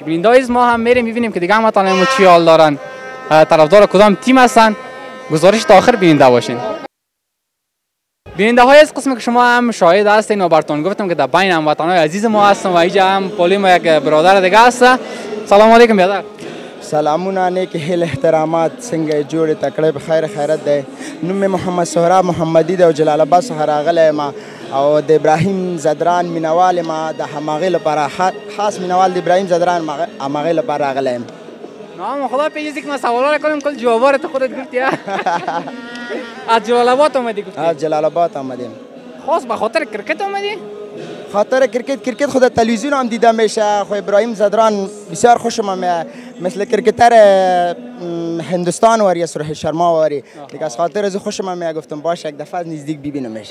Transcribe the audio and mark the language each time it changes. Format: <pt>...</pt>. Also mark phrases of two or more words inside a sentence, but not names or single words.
<fa>بیننده ما هم میریم میبینیم که دیگه هم تا چی حال دارن. طرفدار کدام تیم هستن. گزارش تا آخر بیننده باشین. بیننده های از قسم که شما هم شاهد هستین و براتون گفتم که در بین هموطنان عزیز ما هستن و اینجا هم پولی ما یک برادر دیگه هست.</fa> <ar>سلام علیکم</ar> <fa>برادر.</fa> <ps>سلامونه نیک هیل احترامات څنګه جوړ تکړه په خیر خیرت ده. نوم محمد سهراب محمدی ده او جلال آباد څخه راغلی ما او د ابراهیم زدران مینوال ما د همغې لپاره خاص مینوال د ابراهیم زدران همغې لپاره راغلی یم.</ps> <fa>نام خدا پیجی که من سوالا کنم کل جوابا رو تو خودت گفتی. از جلال آباد اومدی گفتی؟ از جلال آباد آمدیم. خاص به خاطر کرکت اومدی؟ خاطر کرکت خود تلویزیون هم دیده میشه. خو ابراهیم زدران بسیار خوشم میاد مثل کرکتر هندوستان واری سرخ شرما واری دیگه از خاطر از خوشم میاد گفتم باشه یک دفعه از نزدیک ببینمش.</fa>